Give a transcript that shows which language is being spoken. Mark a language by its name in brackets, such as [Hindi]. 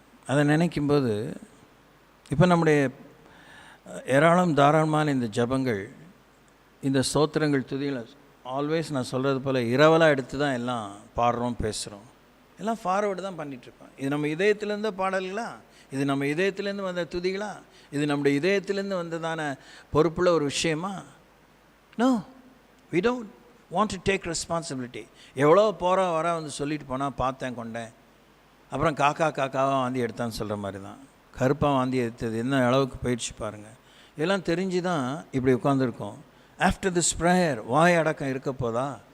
[Tamil] அதை நினைக்கும்போது இப்போ நம்முடைய ஏராளம் தாராளமான இந்த ஜபங்கள், இந்த ஸ்தோத்திரங்கள், துதிகளை ஆல்வேஸ் நான் சொல்கிறது போல் இரவலாக எடுத்து தான் எல்லாம் பாடுறோம், பேசுகிறோம். எல்லாம் ஃபார்வேர்டு தான் பண்ணிகிட்ருக்கோம். இது நம்ம இதயத்திலேருந்து பாடல்களா? இது நம்ம இதயத்திலேருந்து வந்த துதிகளா? இது நம்முடைய இதயத்திலேருந்து வந்ததான பொறுப்புள்ள ஒரு விஷயமா? [English] No, we don't want to take responsibility. [Tamil] எவ்வளோ போகிற வர வந்து சொல்லிட்டு போனால் பார்த்தேன் கொண்டேன், அப்புறம் காக்காவாக வாந்தி எடுத்தான்னு சொல்கிற மாதிரி தான். கருப்பாக வாந்தி எடுத்தது என்ன அளவுக்கு போயிடுச்சு பாருங்கள். இதெல்லாம் தெரிஞ்சு தான் இப்படி உட்காந்துருக்கோம். ஆஃப்டர் திஸ் ப்ரேயர் வாய் அடக்கம் இருக்க போதா?